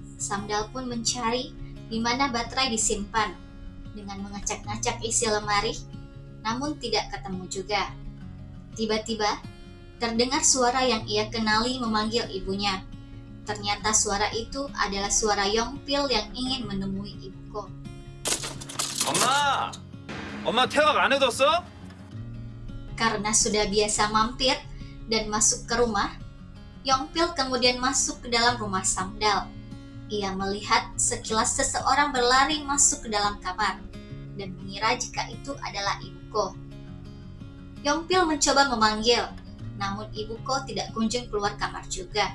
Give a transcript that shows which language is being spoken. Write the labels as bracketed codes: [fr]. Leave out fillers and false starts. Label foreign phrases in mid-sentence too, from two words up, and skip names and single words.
[id] Samdal pun mencari di mana baterai disimpan dengan mengacak-ngacak isi lemari, namun tidak ketemu juga. Tiba-tiba terdengar suara yang ia kenali memanggil ibunya. Ternyata suara itu adalah suara Yongpil yang ingin menemui ibuku. [ko] 엄마! 엄마 태학 안 해뒀어? [id] Karena sudah biasa mampir dan masuk ke rumah, Yongpil kemudian masuk ke dalam rumah Samdal. Ia melihat sekilas seseorang berlari masuk ke dalam kamar dan mengira jika itu adalah ibuku. Yongpil mencoba memanggil, namun ibuku tidak kunjung keluar kamar juga.